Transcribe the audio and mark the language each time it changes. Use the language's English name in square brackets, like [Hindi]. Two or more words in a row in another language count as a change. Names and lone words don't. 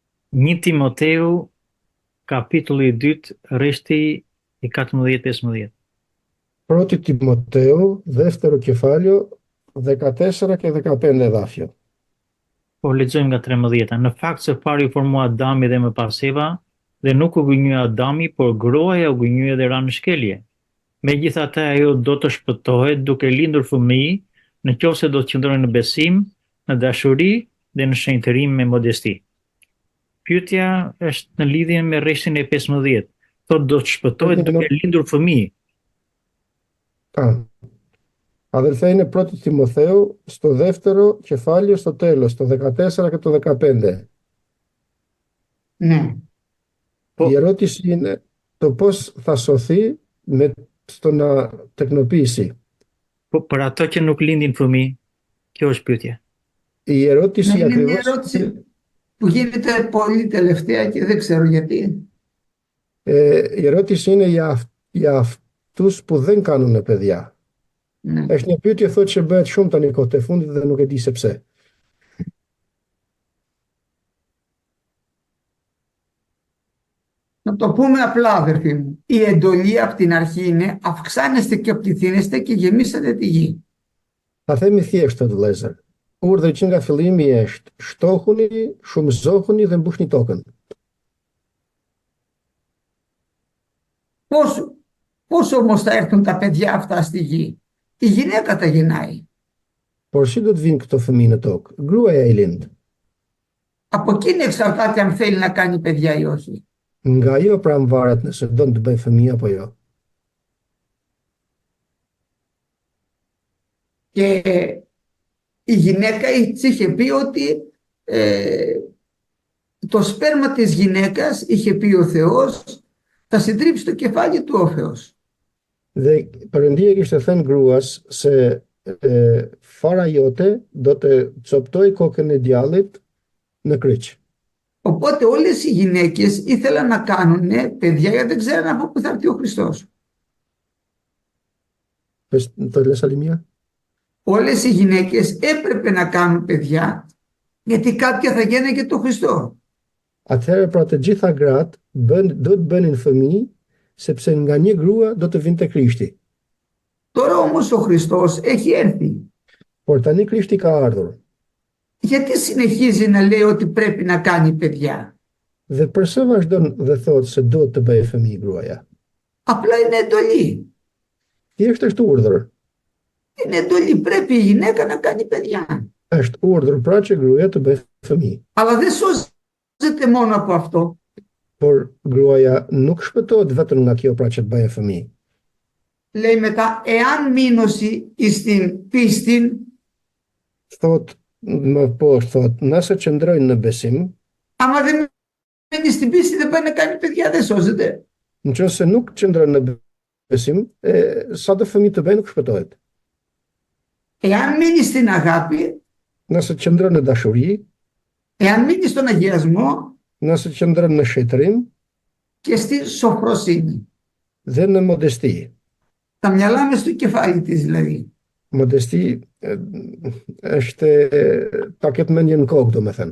[Albanian] 1 Timoteu, kapitulli 2, rreshti i 14-15. [Greek] Πρώτη Τιμοτέου, δεύτερο κεφάλαιο, 14 και 15 εδάφια. [Albanian] Po lexojmë nga 13. Në fakt se pari u formua Adami dhe më pas Eva, dhe nuk u gënjui Adami, por gruaja u gënjui dhe ra në shkelje. Megjithatë ajo do të shpëtohet duke lindur fëmijë, nëse do të qëndrojë në besim, në dashuri dhe në shenjtërim me modesti. Pyetja është në lidhje me rreshtin e 15. Thotë do të shpëtohet duke lindur fëmijë. [Greek] Αδελφέ, είναι πρώτη Τιμοθέου στο δεύτερο κεφάλαιο στο τέλος, το 14 και το 15. Ναι. Η ερώτηση είναι το πώς θα σωθεί στο να τεκνοποιήσει. [Albanian] Për ato që nuk lindin fëmijë, kjo është pyetja. [Greek] Η ερώτηση Είναι μια ακριβώς ερώτηση που γίνεται πολύ τελευταία και δεν ξέρω γιατί. η ερώτηση είναι για αυτούς που δεν κάνουν παιδιά. Ναι. [Albanian] Është një pyetje thotë që bëhet shumë tani kohët e fundit dhe nuk e di se pse. [Greek] Να το πούμε απλά, αδερφοί μου. Η εντολή από την αρχή είναι αυξάνεστε και πληθύνεστε και γεμίσατε τη γη. [Albanian] Ta themi thjesht të vëllezër. Urdhri që nga fillimi është shtohuni, shumëzohuni dhe mbushni tokën. [Greek] Πώς όμως θα έρθουν τα παιδιά αυτά στη γη? Η γυναίκα τα γεννάει. [Albanian] Por si do të vinë këto fëmijë në tokë? Gruaja i lind. [Greek] Από εκείνη εξαρτάται αν θέλει να κάνει παιδιά ή όχι. [Albanian] Nga ajo pra varet nëse don të bëj fëmijë apo jo. [Greek] Και η γυναίκα της είχε πει ότι το σπέρμα της γυναίκας, είχε πει ο Θεός, θα συντρίψει το κεφάλι του ο Θεός. [Albanian] Dhe Perëndia kishte thënë gruas se fara jote do të coptoj kokën e djallit në kryq. [Greek] Οπότε όλες οι γυναίκες ήθελαν να κάνουν παιδιά γιατί δεν ξέραν από πού θα έρθει ο Χριστός. Το λες άλλη μία? Όλες οι γυναίκες έπρεπε να κάνουν παιδιά γιατί κάποια θα γίνανε και το Χριστό. [Albanian] Atëherë pra të gjitha gratë do të bënin fëmijë sepse nga një grua do të vinte Krishti. [Greek] Τώρα όμως ο Χριστός έχει έρθει. [Albanian] Por tani Krishti ka ardhur. [Greek] Γιατί συνεχίζει να λέει ότι πρέπει να κάνει παιδιά? [Albanian] Dhe pse vazhdon dhe thotë se duhet të bëjë fëmijë gruaja? [Greek] Απλά είναι εντολή. [Albanian] Thjesht është urdhër. [Greek] Είναι εντολή. Πρέπει η γυναίκα να κάνει παιδιά. [Albanian] Është urdhër pra që gruaja të bëjë fëmijë. [Greek] Αλλά δεν σώζεται μόνο από αυτό. [Albanian] Por gruaja nuk shpëtohet vetëm nga kjo pra që të bëjë fëmijë. [Greek] Λέει μετά, εάν μείνωση εις την πίστην, [Albanian] Thot më poshtë thot, nëse qëndrojnë në besim, [Greek] άμα δεν μείνει στην πίστη δεν πάει να κάνει παιδιά, δεν σώζεται. [Albanian] nëse nuk qëndron në besim, sa të fëmijë të bëjnë nuk shpëtohet. [Greek] Εάν μείνει στην αγάπη, [Albanian] Nëse qëndron në dashuri, [Greek] εάν μείνει στον αγιασμό [Albanian] nëse qëndron në shetërim [Greek] και στη σοφροσύνη. [Albanian] dhe në modesti. [Greek] Τα μυαλά μες στο κεφάλι της δηλαδή. [Albanian] Modesti është ta ketë mendje në kokë, domethënë.